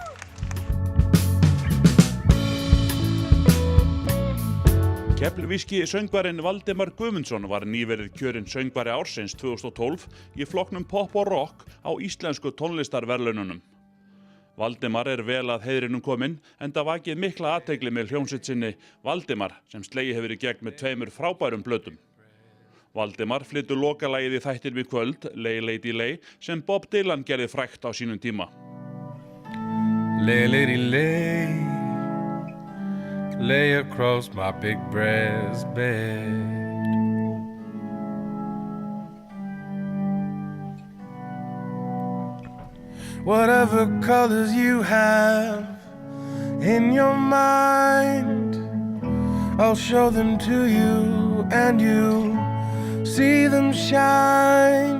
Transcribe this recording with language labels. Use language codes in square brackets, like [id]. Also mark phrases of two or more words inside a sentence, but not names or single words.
[is] Keflvíski söngvarinn Valdimar Guðmundsson var nýverið kjörinn söngvari ársins 2012 í flokknum Pop og Rock á íslensku tónlistarverðlaununum. Valdimar er vel að heiðrinum kominn enda vakið mikla athygli með hljómsveit sinni Valdimar sem slegið hefur í gegn með 2 frábærum plötum. Valdimar flytur lokalagið í þættinum í kvöld, Lay Lady Lay, sem Bob Dylan gerði frægt á sínum tíma. [en] Lay Lady Lay, lay across my big brass bed. Whatever colors you have in your mind, I'll show them to you and you see them shine.